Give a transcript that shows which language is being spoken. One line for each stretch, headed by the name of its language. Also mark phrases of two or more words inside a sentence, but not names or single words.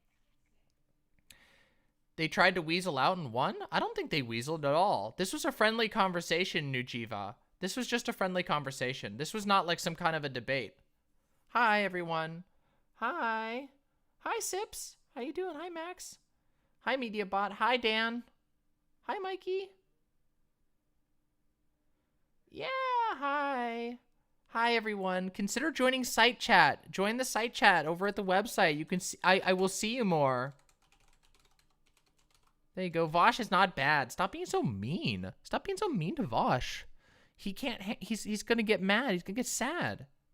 English: They tried to weasel out and won? I don't think they weaseled at all. This was a friendly conversation, Nujiva. This was just a friendly conversation. This was not like some kind of a debate. Hi, everyone. Hi. Hi, Sips. How you doing? Hi, Max. Hi, MediaBot. Hi, Dan. Hi, Mikey. Yeah, hi. Hi, everyone. Consider joining site chat. Join the site chat over at the website. You can see, I will see you more. There you go. Vosh is not bad. Stop being so mean. Stop being so mean to Vosh. He can't, he's gonna get mad. He's gonna get sad.